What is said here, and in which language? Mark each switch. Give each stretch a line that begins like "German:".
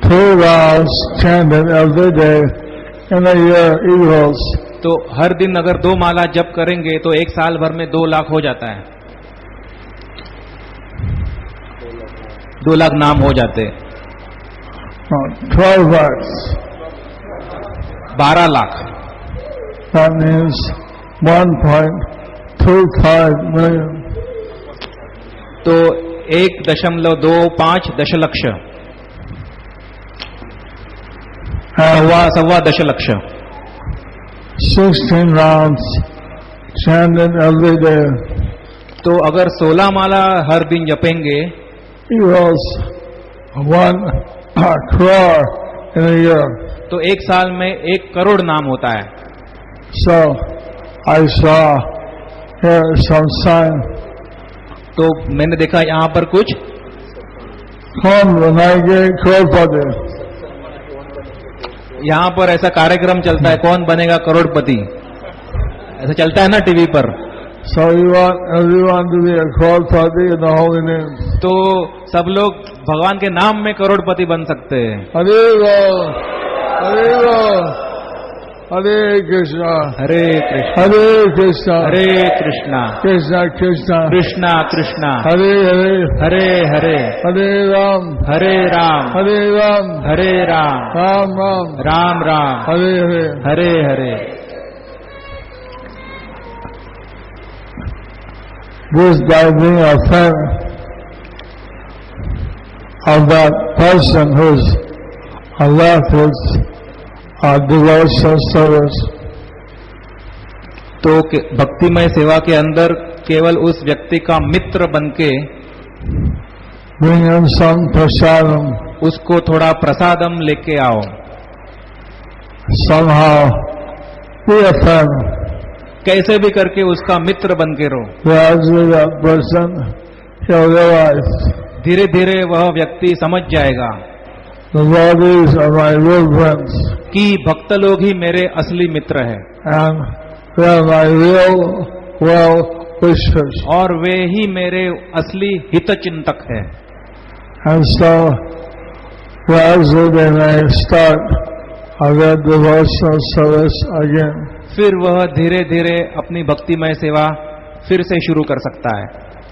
English: 2 rounds chanted every day in a year equals
Hindi: तो हर दिन अगर 2 माला जप करेंगे तो 1 साल भर में 2 लाख हो जाता है. 2 लाख नाम हो जाते.
English: 12 lakhs.
Hindi: 12 lakh.
English: That means 1.25 million.
Hindi: तो 1.25 दशलक्ष, सवा दशलक्ष.
English: 16 rounds chanted every day
Hindi: तो अगर 16 माला हर दिन जपेंगे
English: equals 1 crore in a year.
Hindi: तो 1 साल में 1 करोड़ नाम होता है.
English: So I saw here some sign.
Hindi: तो मैंने देखा यहाँ पर कुछ कौन बनाएंगे करोड़पति. यहाँ पर ऐसा कार्यक्रम चलता है, कौन बनेगा करोड़पति, ऐसा चलता है ना टीवी पर.
English: So you want everyone to be a crorepati in the holy name.
Hindi: तो सब लोग भगवान के नाम में करोड़पति बन सकते हैं।
English: Hare Ram, Hare Ram, Hare Krishna,
Hindi: Hare Krishna
English: Hare Krishna,
Hindi: Hare Krishna
English: Krishna Krishna,
Hindi: Krishna Krishna
English: Hare Hare,
Hindi: Hare Hare
English: Hare Ram,
Hindi: Hare Ram
English: Hare Ram,
Hindi: Hare Ram
English: Ram Ram,
Hindi: Ram Ram
English: Hare Hare.
Hindi: Hare Hare.
English: This by being a friend of that person who's left his devotional service.
Hindi: तो भक्तिमय सेवा के अंदर केवल उस व्यक्ति का मित्र बनके
English: Bring him some prasadam.
Hindi: उसको थोड़ा प्रसादम लेके आओ,
English: Somehow be a friend.
Hindi: कैसे भी करके उसका मित्र बन के रहो।
English: Gradually that person he'll realize
Hindi: धीरे धीरे वह व्यक्ति समझ जाएगा
English: the devotees are my real friends
Hindi: कि भक्त लोग ही मेरे असली मित्र हैं
English: and they are my real well wishers.
Hindi: और वे ही मेरे असली हित चिंतक हैं।
English: And so gradually they may start their devotional service again.
Hindi: फिर वह धीरे धीरे अपनी भक्तिमय सेवा फिर से शुरू कर सकता है।